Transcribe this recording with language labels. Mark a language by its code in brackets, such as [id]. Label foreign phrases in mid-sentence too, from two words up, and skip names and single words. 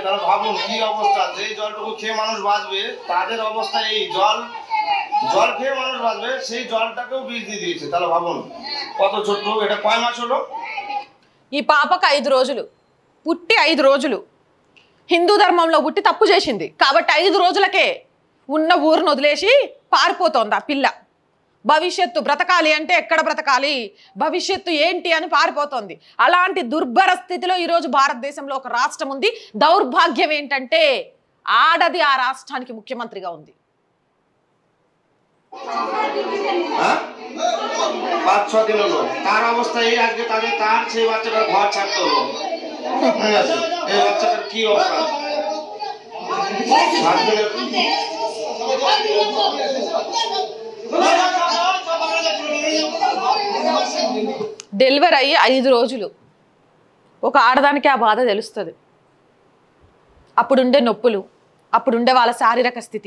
[bn] তাহলে ভাবুন কি অবস্থা, যে জলটুকু খেয়ে মানুষ বাঁচবে তাদের অবস্থা এই। জল খেয়ে মানুষ বাঁচবে, সেই জলটাকেও বীজ দিয়ে দিয়েছে। তাহলে ভাবুন কত ছোট্ট, এটা কয় মাস হলো? [te] ఈ పాపకు 5 రోజులు పుట్టి 5 రోజులు హిందూ ధర్మంలో పుట్టి తప్పు చేసింది కాబట్టి 5 రోజులకే ఉన్న ఊరును వదిలేసి పారిపోతోంది ఆ పిల్ల. భవిష్యత్తు బ్రతకాలి అంటే ఎక్కడ బ్రతకాలి, భవిష్యత్తు ఏంటి అని పారిపోతోంది. అలాంటి దుర్భర స్థితిలో ఈరోజు భారతదేశంలో ఒక రాష్ట్రం ఉంది. దౌర్భాగ్యం ఏంటంటే ఆడది ఆ రాష్ట్రానికి ముఖ్యమంత్రిగా ఉంది. [bn] 5-6 দিন হলো তার অবস্থা এই। আজকে তার সেই বাচ্চাটার ঘর ছাড়তে হলো। এই বাচ্চাটার কি অবস্থা? [te] డెలివరీ అయ్యి 5 రోజులు ఒక ఆడదానికి ఆ బాధ తెలుస్తుంది. అప్పుడుండే నొప్పులు, అప్పుడుండే వాళ్ళ శారీరక స్థితి.